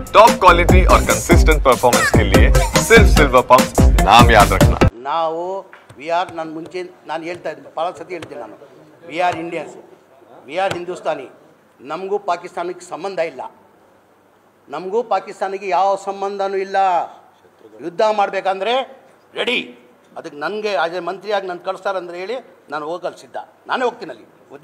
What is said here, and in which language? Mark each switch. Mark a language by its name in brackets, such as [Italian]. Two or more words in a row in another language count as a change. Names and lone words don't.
[English] top quality [Hindi] और [English] consistent performance [Hindi] के लिए सिर्फ सिल्वर पंप नाम याद रखना। [Kannada] ನಾವು [English] we are [Kannada] ನಾನು ಮುಂಚೆ ನಾನು ಹೇಳ್ತಾ ಇದ್ದೆ ಭಾಳ ಸತಿ ಹೇಳ್ತೀನಿ ನಾನು [English] we are Indians we are Hindustani [Kannada] ನಮಗೂ ಪಾಕಿಸ್ತಾನಕ್ಕೆ ಸಂಬಂಧ ಇಲ್ಲ ನಮಗೂ ಪಾಕಿಸ್ತಾನಿಗೆ ಯಾವ ಸಂಬಂಧನೂ ಇಲ್ಲ ಯುದ್ಧ ಮಾಡಬೇಕಂದ್ರೆ ರೆಡಿ ಅದಕ್ಕೆ ನನಗೆ [English] as a [Kannada] ಮಂತ್ರಿಯಾಗಿ ನಾನು ಕಳಿಸ್ತಾರಂದ್ರೆ ಹೇಳಿ ನಾನು ಹೋಗಲು ಸಿದ್ಧ ನಾನೇ ಹೋಗ್ತೀನಿ ಅಲ್ಲಿ ಯುದ್ಧ